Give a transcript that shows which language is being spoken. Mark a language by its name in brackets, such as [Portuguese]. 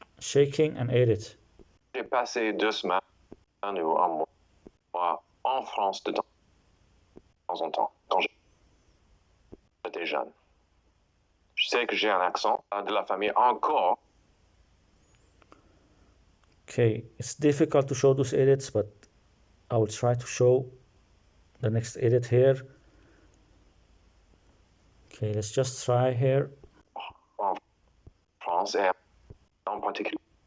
[English] Shaking and edit. [French] j'ai passé 2 semaines ou un mois en France de temps en temps, quand j'étais jeune. Je sais que j'ai un accent de la famille encore. [English] Okay, it's difficult to show those edits, but I will try to show the next edit here. Okay, let's just try here. [French] En France et en particulier